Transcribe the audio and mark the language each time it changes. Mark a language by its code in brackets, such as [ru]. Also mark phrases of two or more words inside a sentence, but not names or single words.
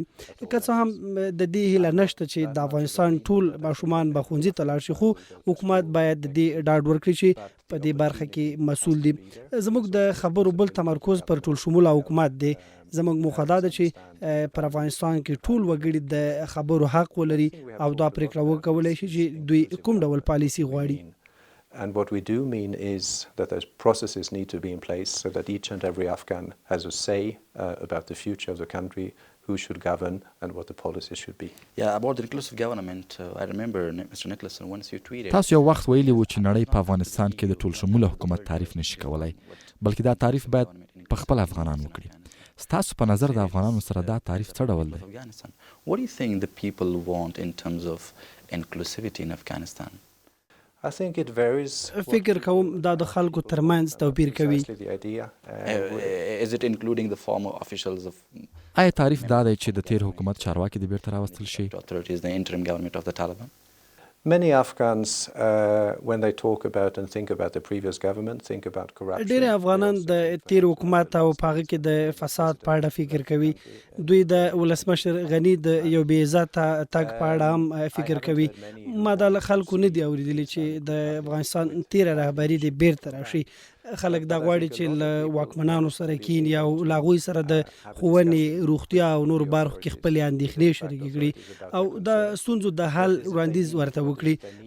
[ps] که څه هم د دې هیله نشته چې د افغانستان ټول ماشومان به ښوونځي ته لاړ شي، خو حکومت باید د دې ډاډ ورکړي چې په دې برخه کې مسؤل دي. زموږ د خبرو بل تمرکز پر ټول شموله حکومت دی. زموږ موخه دا ده چې پر افغانستان کې ټول وګړي د خبرو حق ولري او دا پرېکړه وکولی شي چې دوی کوم ډول پالیسي غواړي. [en] And what we do mean is that those processes need to be in place so that each and every Afghan has a say about the future of the country, who should govern and what the policies should be. Yeah, about the inclusive government, I remember Mr. Nېکلاسن once you tweeted. [ps] تاسو یو وخت ویلي وو چې نړۍ په افغانستان کې د ټول شموله حکومت تعریف نشي کولای، بلکې دا تعریف باید په خپل افغانان وکړي. ستاسو په نظر د افغانانو سره دا تعریف څه ډول دی؟ [en] What do you think the people want in terms of inclusivity in Afghanistan? I think it varies. [ps] فکر کوم دا د خلکو ترمنځ توپیر کوي. [en] Is it including the former officials of [ps] آیا تعریف دا دی چې د تیر حکومت چارواکي د بیرته راوستل شي؟ [en] authorities, the interim government of the Taliban? Many Afghans, when they talk about and think about the previous government, think about corruption. [ps] ډېر افغانان د تیر حکومت او په هغه کې د فساد په اړه فکر کوي. دوی د ولسمشر غني د یو بې عزته تګ په اړه هم فکر کوي. ما د خلکو نه دي اورېدلي چې د افغانستان تیره رهبري د بیرته راشي. خلک دا غواړي چې له واکمنانو سره کیني او له هغوی سره د ښوونې، روغتیا او نورو برخو کې خپلې اندېښنې شریکې کړي او د ستونزو د حل وړاندیز ورته وکړي.